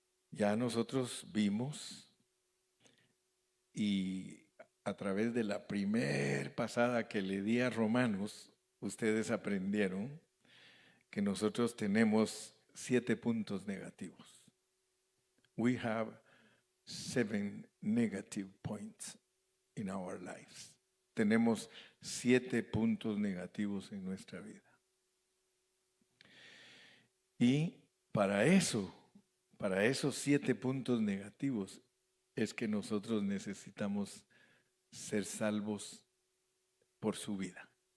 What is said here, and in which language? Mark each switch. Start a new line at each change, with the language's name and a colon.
Spanish: Ya nosotros vimos y a través de la primer pasada que le di a Romanos, ustedes aprendieron que nosotros tenemos 7 puntos negativos.
English: We have 7 negative points in our lives.
Spanish: Tenemos 7 puntos negativos en nuestra vida. Y para esos 7 puntos negativos, es que nosotros necesitamos ser salvos por su vida.